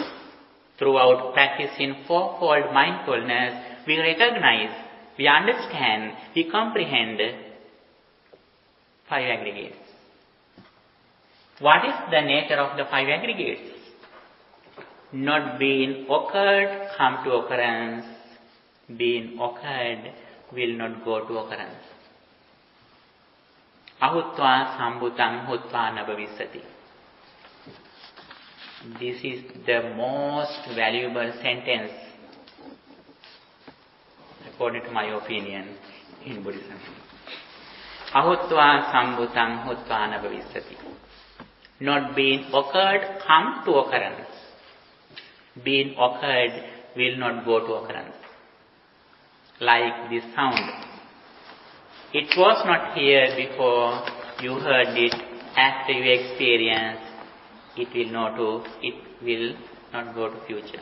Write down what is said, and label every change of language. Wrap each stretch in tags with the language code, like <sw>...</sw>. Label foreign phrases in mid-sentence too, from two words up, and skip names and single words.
<en>Throughout practicing fourfold mindfulness, we recognize, we understand, we comprehend five aggregates. What is the nature of the five aggregates? Not being occurred, come to occurrence. Being occurred will not go to occurrence.</en> <pi>Ahutva sambhutam hutva nabhavisati.</pi> <en>This is the most valuable sentence, according to my opinion, in Buddhism.</en> <pi>Ahutva sambhutam hutva nabhavisati.</pi> <en>Not being occurred, come to occurrence. Being occurred will not go to occurrence. Like this sound. It was not here before, you heard it. After you experience, it will not go to future.</en>